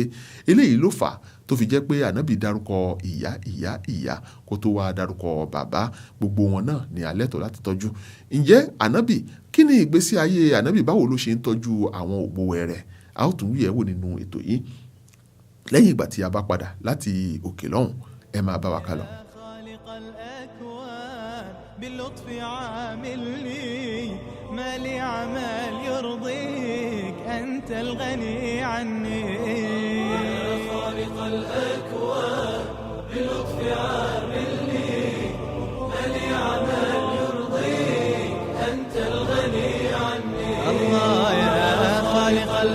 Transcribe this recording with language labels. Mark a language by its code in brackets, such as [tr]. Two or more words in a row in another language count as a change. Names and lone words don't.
[yo] Eléyìí ló fà tó fi jẹ́ pé ànábì dárúkọ ìyá ìyá ìyá kó tó wá dárúkọ bàbá. Gbogbo wọn náà ni a lẹ́tọ̀ọ́ láti tọ́jú. Ǹjẹ́ ànábì, kí ni ìgbésí ayé ànábì, báwo ló ṣe ń tọ́jú àwọn ògbówẹ̀ rẹ̀? A ó tún yẹ̀ wò nínú ètò yìí lẹ́yìn ìgbà tí a bá padà láti òkè lọ́hùn. Ẹ máa bá wa kálọ. [ar] ما لي عمل يرضيك أنت أنت الغني عني يا خالق الأكوان بلطف عاملني من يعمل يرضيك أنت الغني عني الله يا خالق